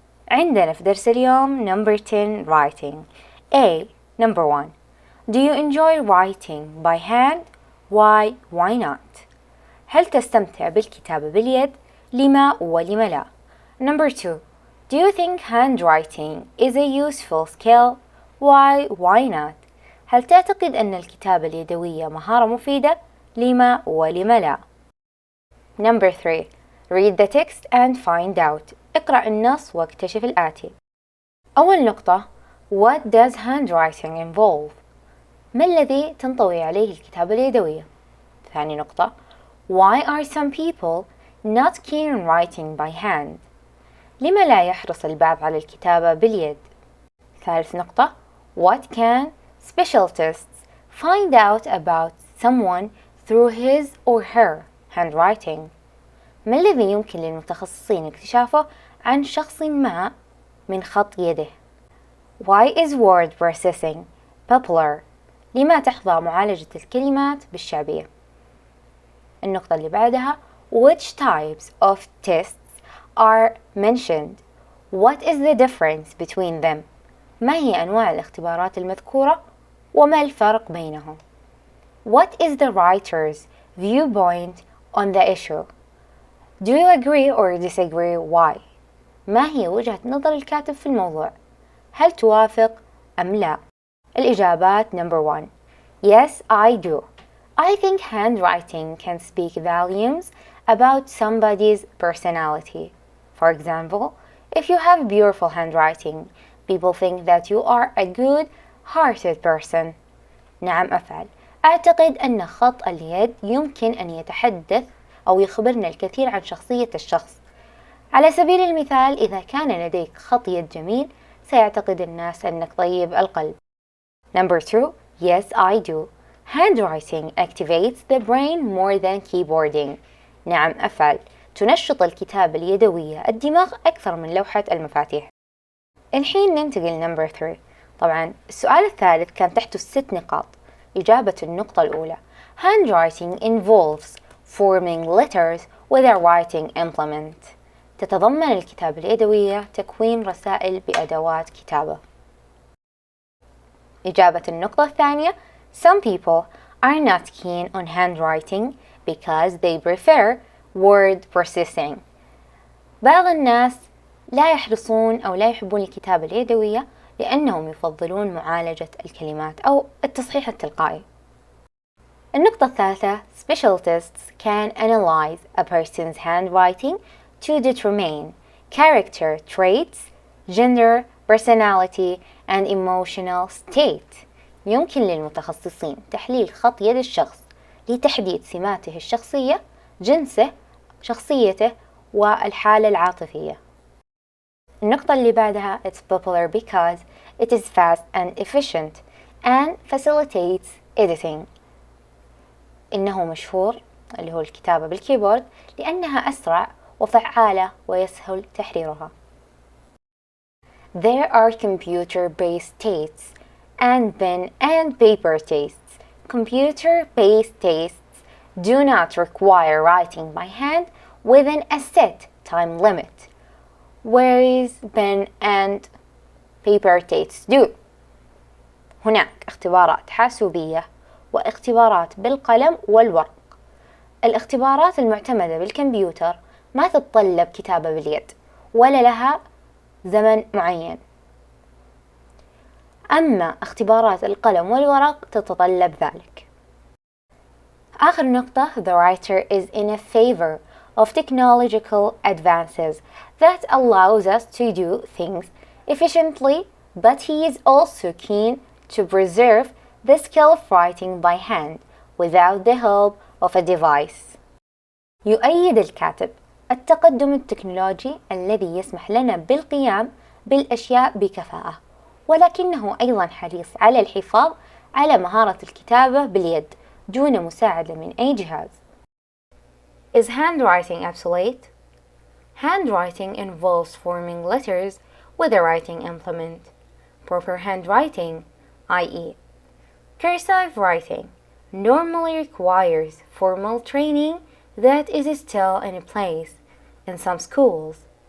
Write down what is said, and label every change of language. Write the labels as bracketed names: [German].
[Arabic] عندنا في درس اليوم [English] number 10 writing. A. Number 1. Do you enjoy writing by hand? Why not? [Arabic] هل تستمتع بالكتابة باليد؟ لما ولم لا؟ [English] Number 2. Do you think handwriting is a useful skill? Why not? [Arabic] هل تعتقد أن الكتابة اليدوية مهارة مفيدة؟ لما ولم لا؟ [English] Number 3. Read the text and find out. [Arabic] اقرأ النص واكتشف الآتي. أول نقطة. [English] What does handwriting involve? [Arabic] ما الذي تنطوي عليه الكتابة اليدوية؟ ثاني نقطة. [English] Why are some people not keen on writing by hand? [Arabic] لما لا يحرص البعض على الكتابة باليد؟ ثالث نقطة. [English] What can specialists find out about someone through his or her handwriting? [Arabic] ما الذي يمكن للمتخصصين اكتشافه عن شخص ما من خط يده؟ [English] Why is word processing popular? [Arabic] لما تحظى معالجة الكلمات بالشعبية؟ النقطة اللي بعدها. [English] Which types of tests are mentioned? What is the difference between them? [Arabic] ما هي أنواع الاختبارات المذكورة وما الفرق بينهم؟ [English] What is the writer's viewpoint on the issue? Do you agree or disagree? Why? [Arabic] ما هي وجهة نظر الكاتب في الموضوع؟ هل توافق أم لا؟ الإجابات. [English] Number 1. Yes, I do. I think handwriting can speak volumes about somebody's personality. For example, if you have beautiful handwriting, people think that you are a good-hearted person. [Arabic] نعم أفعل. أعتقد أن خط اليد يمكن أن يتحدث أو يخبرنا الكثير عن شخصية الشخص. على سبيل المثال، إذا كان لديك خط يد جميل، سيعتقد الناس أنك طيب القلب. [English] Number 2. Yes, I do. Handwriting activates the brain more than keyboarding. [Arabic] نعم أفعل. تنشط الكتابة اليدوية الدماغ أكثر من لوحة المفاتيح. الحين ننتقل [English] number 3. [Arabic] طبعا السؤال الثالث كان تحته 6 نقاط. إجابة النقطة الأولى. [English] Handwriting involves forming letters with a writing implement. [Arabic] تتضمن الكتابة اليدوية تكوين رسائل بأدوات كتابة. إجابة النقطة الثانية. [English] Some people are not keen on handwriting because they prefer word processing. [Arabic] بعض الناس لا يحرصون أو لا يحبون الكتابة اليدوية لأنهم يفضلون معالجة الكلمات أو التصحيح التلقائي. النقطة الثالثة. [English] Specialists can analyze a person's handwriting to determine character traits, gender, personality, and emotional state. [Arabic] يمكن للمتخصصين تحليل خط يد الشخص لتحديد سماته الشخصية، جنسه، شخصيته، والحالة العاطفية. النقطة اللي بعدها. [English] It's popular because it is fast and efficient and facilitates editing. [Arabic] إنه مشهور اللي هو الكتابة بالكيبورد لأنها أسرع وفعالة ويسهل تحريرها. [English] There are computer-based tests and pen and paper tests. Computer-based tests do not require writing by hand within a set time limit, whereas pen and paper tests do. [Arabic] هناك اختبارات حاسوبية واختبارات بالقلم والورق. الاختبارات المعتمدة بالكمبيوتر ما تتطلب كتابة باليد ولا لها زمن معين، أما اختبارات القلم والورق تتطلب ذلك. آخر نقطة. [English] The writer is in a favor of technological advances that allows us to do things efficiently, but he is also keen to preserve the skill of writing by hand without the help of a device. [Arabic] يؤيد الكاتب التقدم التكنولوجي الذي يسمح لنا بالقيام بالأشياء بكفاءة، ولكنه أيضا حريص على الحفاظ على مهارة الكتابة باليد دون مساعدة من أي جهاز. [English] Is handwriting obsolete? Handwriting involves forming letters with a writing implement. Proper handwriting, i.e., Cursive writing normally requires formal training that is still in place in some schools.